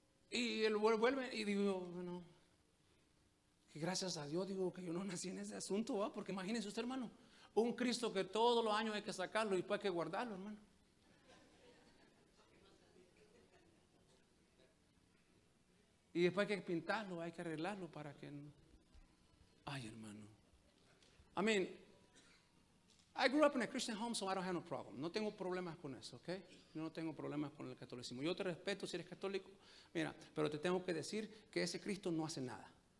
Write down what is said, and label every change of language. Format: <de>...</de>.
<es>Y vuelven y digo, bueno, que gracias a Dios digo que yo no nací en ese asunto, ¿va? Porque imagínense usted, hermano, un Cristo que todos los años hay que sacarlo y después hay que guardarlo, hermano. Y después hay que pintarlo, hay que arreglarlo para que no. Ay, hermano.</es> <en>I mean, I grew up in a Christian home, so I don't have no problem.</en> <es>No tengo problemas con eso, ¿ok? Yo no tengo problemas con el catolicismo. Yo te respeto si eres católico, mira, pero te tengo que decir que ese Cristo no hace nada.</es>